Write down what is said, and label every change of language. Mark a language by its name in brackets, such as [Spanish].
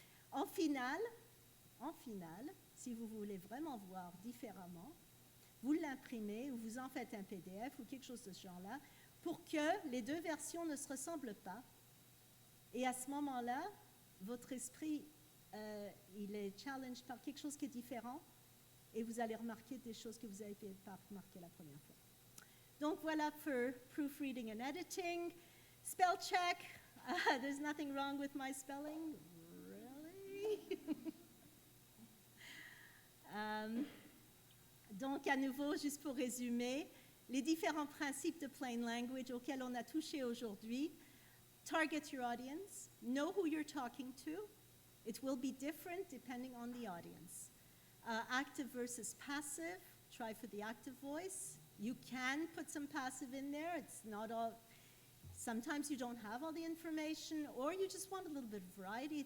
[French] En finale, si vous voulez vraiment voir différemment, vous l'imprimez ou vous en faites un PDF ou quelque chose de ce genre-là pour que les 2 versions ne se ressemblent pas. Et à ce moment-là, votre esprit, il est challenged par quelque chose qui est différent et vous allez remarquer des choses que vous n'avez pas remarquées la première fois. Donc voilà pour proofreading and editing. [English] Spell check. There's nothing wrong with my spelling. Really? [French] Donc à nouveau, juste pour résumer, les différents principes de plain language auxquels on a touché aujourd'hui. [English] Target your audience. Know who you're talking to. It will be different depending on the audience. Active versus passive. Try for the active voice. You can put some passive in there. It's not all. Sometimes you don't have all the information, or you just want a little bit of variety.